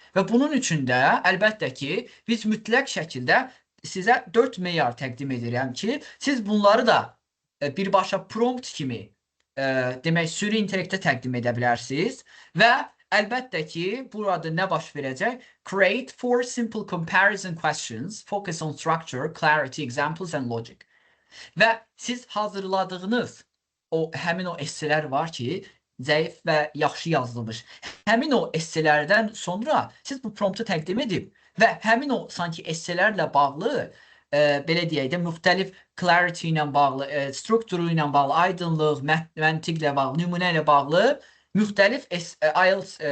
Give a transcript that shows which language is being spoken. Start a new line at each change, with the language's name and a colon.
Azerbaijani: Və bunun üçün də, əlbəttə ki, biz mütləq şəkildə sizə 4 meyar təqdim edirəm ki, siz bunları da birbaşa prompt kimi, demək, süni intellektə təqdim edə bilərsiniz və əlbəttə ki, burada nə baş verəcək?
English: Create 4 simple comparison questions, focus on structure, clarity, examples and logic.
Azerbaijani: Və siz hazırladığınız həmin o esselər var ki, zəif və yaxşı yazılmış. Həmin o esselərdən sonra siz bu promptu təqdim edib və həmin o sanki esselərlə bağlı, belə deyək də, müxtəlif clarity ilə bağlı, strukturu ilə bağlı, aydınlıq, məntiqlə bağlı, nümunə ilə bağlı müxtəlif IELTS,